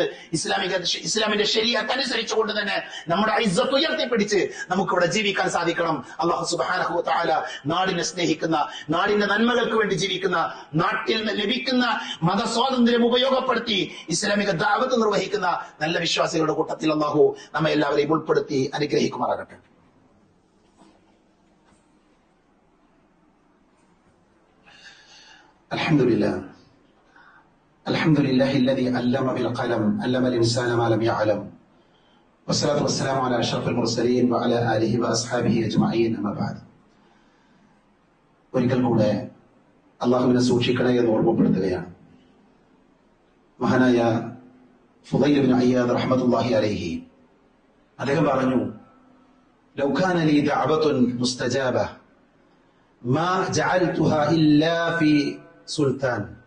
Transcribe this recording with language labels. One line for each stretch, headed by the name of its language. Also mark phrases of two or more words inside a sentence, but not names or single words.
Malayalam: ഇസ്ലാമിന്റെ ശരീഅത്ത് അനുസരിച്ചുകൊണ്ട് തന്നെ നമ്മുടെ ഇസ്സത്ത് ഉയർത്തിപ്പിടിച്ച് നമുക്കിവിടെ ജീവിക്കാൻ സാധിക്കണം.
Arabic: الله سبحانه وتعالى
Malayalam: നാടിനെ സ്നേഹിക്കുന്ന, നാടിന്റെ നന്മകൾക്ക് വേണ്ടി ജീവിക്കുന്ന, നാട്ടിൽ ലഭിക്കുന്ന മതസ്വാതന്ത്ര്യം ഉപയോഗപ്പെടുത്തി ഇസ്ലാമിക ദഅവത്ത് നിർവഹിക്കുന്ന നല്ല വിശ്വാസികളുടെ കൂട്ടത്തിൽ അല്ലാഹു നമ്മെ എല്ലാവരെയും ഉൾപ്പെടുത്തി അനുഗ്രഹിക്കുമാറാകട്ടെ.
Arabic: الحمد لله الذي علم بالقلم علم الإنسان ما لم يعلم والصلاة والسلام على أشرف المرسلين وعلى آله وأصحابه أجمعين أما بعد.
Malayalam: ഒരിക്കൽ കൂടെ അള്ളാഹുവിനെ സൂക്ഷിക്കണേ എന്ന് ഓർമ്മപ്പെടുത്തുകയാണ്. മഹാനായ ഫുദൈൽ ഇബ്നു അയ്യാദ്
Arabic: رحمة الله عليه
Malayalam: അദ്ദേഹം പറഞ്ഞു,
Arabic: لو كان لي دعوة مستجابة ما جعلتها إلا في سلطان.